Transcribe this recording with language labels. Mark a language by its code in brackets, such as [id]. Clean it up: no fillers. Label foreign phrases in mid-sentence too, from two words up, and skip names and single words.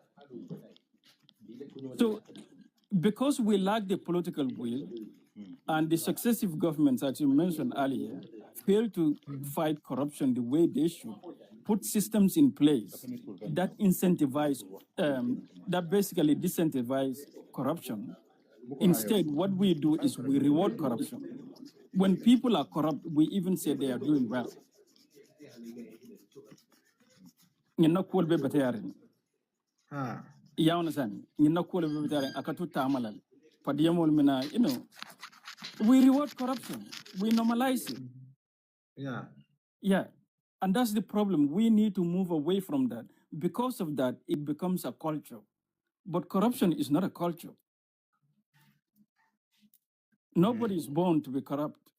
[en] So, because we lack the political will, and the successive governments, as you mentioned earlier, fail to fight corruption the way they should, put systems in place that incentivize, that basically disincentivize corruption. Instead, what we do is we reward corruption. When people are corrupt, we even say they are doing well. You're not cool, baby. You understand? You're not cool, baby. Akatu tamalal. Padiyamol mina, we reward corruption. We normalize it. Yeah. Yeah. And that's the problem. We need to move away from that. Because of that, it becomes a culture. But corruption is not a culture. Nobody is born to be corrupt.